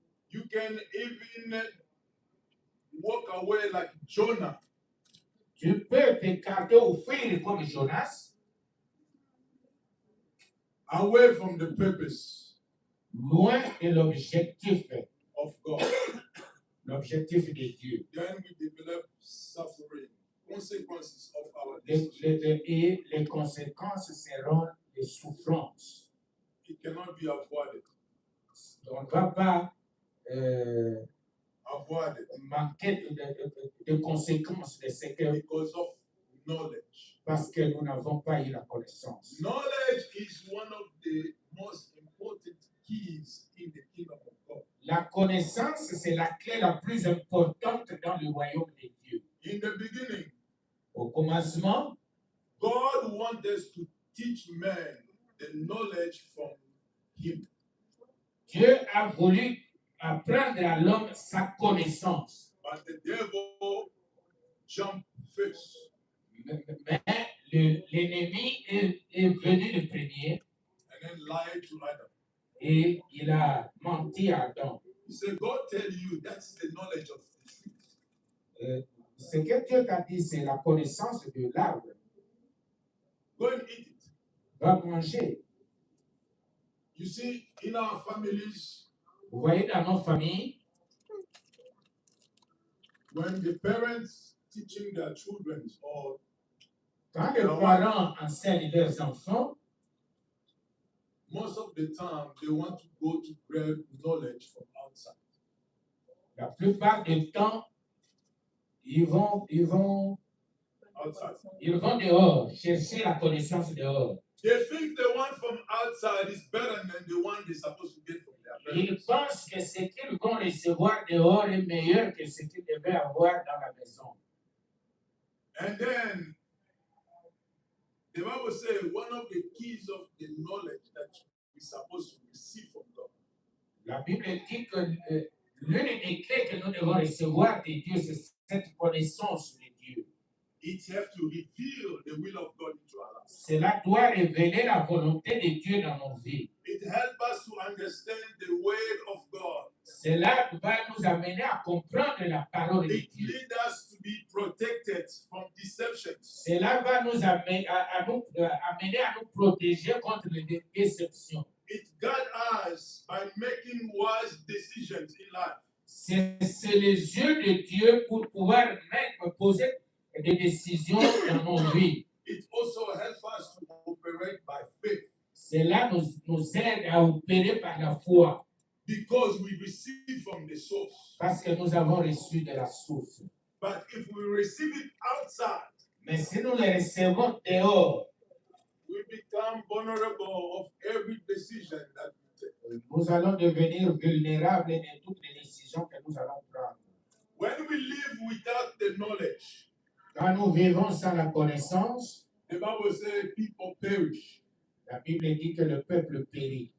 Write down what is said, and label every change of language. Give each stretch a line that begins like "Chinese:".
English: You can even walk away like Jonah.
French: Tu peux t'écarter ou fuir comme Jonas,
English: Away from the purpose
French: loin de l'objectif
English: of God.
French: de Dieu.
English: Then we develop suffering, consequences of our
French: Et
English: decisions.
French: les conséquences seront des souffrances.
English: It cannot be avoided.
French: On ne va pas
English: Avoided
French: manquer de conséquences de ce que
English: because of knowledge.
French: parce que nous n'avons pas eu la connaissance.
English: Knowledge is one of the most important keys in the kingdom of God.
French: La connaissance, c'est la clé la plus importante dans le royaume de Dieu.
English: In the beginning,
French: Au commencement,
English: God wants us to teach men the knowledge from Him.
French: Dieu a voulu apprendre à l'homme sa connaissance.
English: But the devil jumped first.
French: Mais l'ennemi est venu le premier
English: And then lied to Adam.
French: et il a menti à Adam.
English: He said, God tell you that's the knowledge of the truth.
French: Ce que Dieu t'a dit, c'est la connaissance de l'arbre.
English: Go and eat it.
French: Va manger.
English: You see, in our families,
French: Vous voyez dans nos familles,
English: when the parents teaching their children or
French: quand les parents enseignent leurs enfants,
English: most of the time they want to go to grab knowledge from outside.
French: la plupart du temps, ils vont
English: Outside.
French: dehors, chercher la connaissance dehors.
English: They think the one from outside is better than the one they're supposed to get from their
French: Ils
English: parents.
French: pensent que ce qu'ils vont recevoir dehors est meilleur que ce qu'ils devaient avoir dans la maison.
English: And then the Bible says one of the keys of the knowledge that we're supposed to receive from God
French: La Bible dit que l'une des clés que nous devons recevoir de Dieu, c'est cette connaissance de Dieu.
English: it has to reveal the will of God into our lives.
French: Cela doit révéler la volonté de Dieu dans nos vies.
English: It helps us to understand the word of God.
French: Cela va nous amener à comprendre la parole de
English: It
French: Dieu.
English: leads us to be protected from deceptions.
French: Cela va nous amener à nous protéger contre les déceptions.
English: It guides us by making wise decisions in life.
French: C'est les yeux de Dieu pour pouvoir poser des décisions dans nos vies.
English: It also helps us to operate by faith
French: Cela nous aide à opérer par la foi
English: because we receive from the source.
French: parce que nous avons reçu de la source.
English: But if we receive it outside,
French: Mais si nous les recevons dehors,
English: we become vulnerable of every decision that we take.
French: nous allons devenir vulnérables de toutes les décisions que nous allons prendre.
English: When we live without the knowledge,
French: Quand nous vivons sans la connaissance,
English: the Bible says people perish.
French: la Bible dit que le peuple périt.